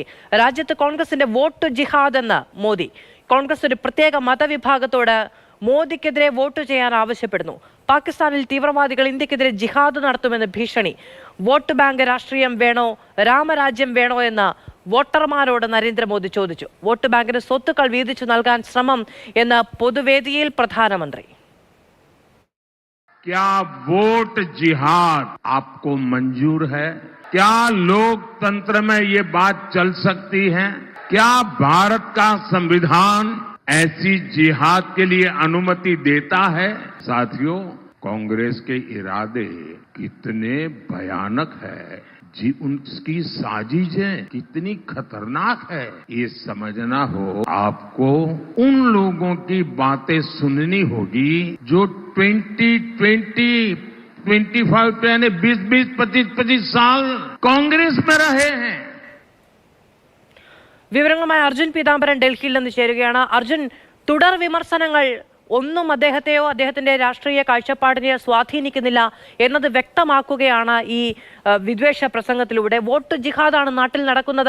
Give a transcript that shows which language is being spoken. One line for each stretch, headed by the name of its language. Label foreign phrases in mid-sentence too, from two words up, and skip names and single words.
Malayalam: രാജ്യത്ത് കോൺഗ്രസിന്റെ വോട്ട് ജിഹാദ് എന്ന് മോദി. കോൺഗ്രസ് ഒരു പ്രത്യേക മതവിഭാഗത്തോട് മോദിക്കെതിരെ വോട്ട് ചെയ്യാൻ ആവശ്യപ്പെടുന്നു. പാകിസ്ഥാനിൽ തീവ്രവാദികൾ ഇന്ത്യക്കെതിരെ ജിഹാദ് നടത്തുമെന്ന് ഭീഷണി.
English: vote bank
Malayalam: രാഷ്ട്രീയം വേണോ, രാമരാജ്യം വേണോ എന്ന് വോട്ടർമാരോട് നരേന്ദ്രമോദി ചോദിച്ചു. വോട്ട് ബാങ്കിന് സ്വത്തുക്കൾ വീതിച്ചു നൽകാൻ ശ്രമം എന്ന് പൊതുവേദിയിൽ പ്രധാനമന്ത്രി.
Hindi: क्या वोट जिहाद आपको मंजूर है? क्या लोकतंत्र में ये बात चल सकती है? क्या भारत का संविधान ऐसी जिहाद के लिए अनुमति देता है? साथियों, कांग्रेस के इरादे कितने भयानक है, जी उनकी साजिशें कितनी खतरनाक है, ये समझना हो आपको उन लोगों की बातें सुननी होगी जो 25 यानी 20, 25 साल कांग्रेस में रहे हैं.
Malayalam: വിവരങ്ങളുമായി അർജുൻ പീതാംബരൻ ഡൽഹിയിൽ നിന്ന് ചേരുകയാണ്. അർജുൻ, തുടർ വിമർശനങ്ങൾ ഒന്നും അദ്ദേഹത്തെയോ അദ്ദേഹത്തിന്റെ രാഷ്ട്രീയ കാഴ്ചപ്പാടിനെ സ്വാധീനിക്കുന്നില്ല എന്നത് വ്യക്തമാക്കുകയാണ് ഈ വിദ്വേഷ പ്രസംഗത്തിലൂടെ. വോട്ട് ജിഹാദാണ് നാട്ടിൽ നടക്കുന്നത്.